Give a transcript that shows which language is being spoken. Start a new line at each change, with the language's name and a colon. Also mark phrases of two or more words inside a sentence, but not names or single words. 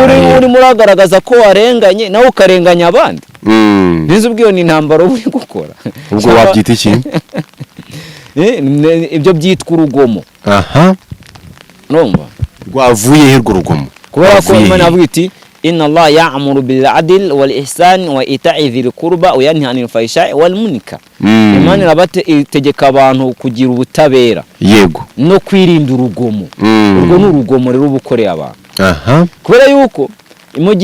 Kinyarwanda: uri muragaragaza ko warenganye nawe ukarenganya abandi nizo ubwiyo ni intambara uri gukora ubwo wabyita iki ibyo byitwa urugomo aha numva rwavuye he urugomo kubera ko Imana avuga iti
Arabic: إن الله يأمر بالعدل والإحسان وإيتاء ذي القربى وينهى عن الفحشاء والمنكر
Kinyarwanda: Imana irabate itegeka abantu kugira ubutabera yego no kwirinda urugomo urwo n'urugomo rero ubukoreye abantu aha kubera yuko